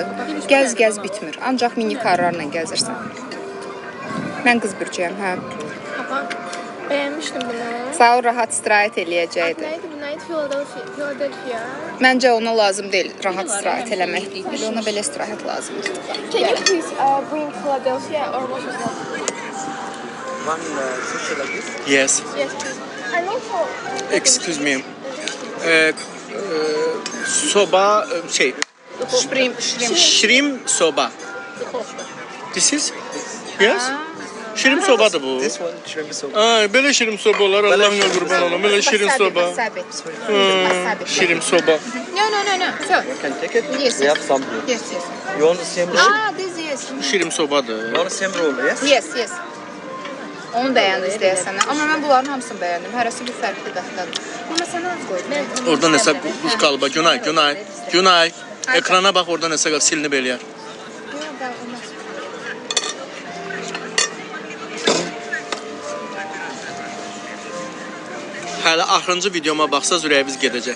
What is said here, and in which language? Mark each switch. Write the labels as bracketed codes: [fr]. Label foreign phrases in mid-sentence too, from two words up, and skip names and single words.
[az] Gəz bitmir. Ancaq mini karlarla gəzirsən. Mən qız bürcəyəm, hə. [tr] Beğenmiştim bunu. [az] Sağ ol, rahat istirahət eləyəcəkdi. Neydi bu? Neydi? Philadelphia. Məncə ona lazım deyil rahat istirahət eləmək. Elə ona belə istirahət lazımdır. [en] Can you please bring Philadelphia or what was that? One sushi like this? Yes. Yes, please. And also... Excuse me. [az] Soba şey. [en] Shrimp soba. This is? [az] Yes. Shrimp sobadır bu. [en] This one shrimp soba. [az] Belə shrimp soba olar. Allah'ına qurban olum. Belə shrimp soba. [en] Shrimp soba. No. So, You can take it. Yes. We have some here. yes. You want the same roll? This yes. [az] Shrimp sobadır. [en] You want the same roll, yes? Yes. [az] Onu bəyəndiniz deyəsənə. Amma mən bunların hamısını bəyəndim. Hərəsi bir fərqli dəxtədir. Amma sənə az qoydum. Oradan nəsə buz qalıba. Günay. Ekrana bax, oradan nəsə qalıb silinib eləyər. Hələ axırıncı videoma baxsaz ürəyiniz gedəcək.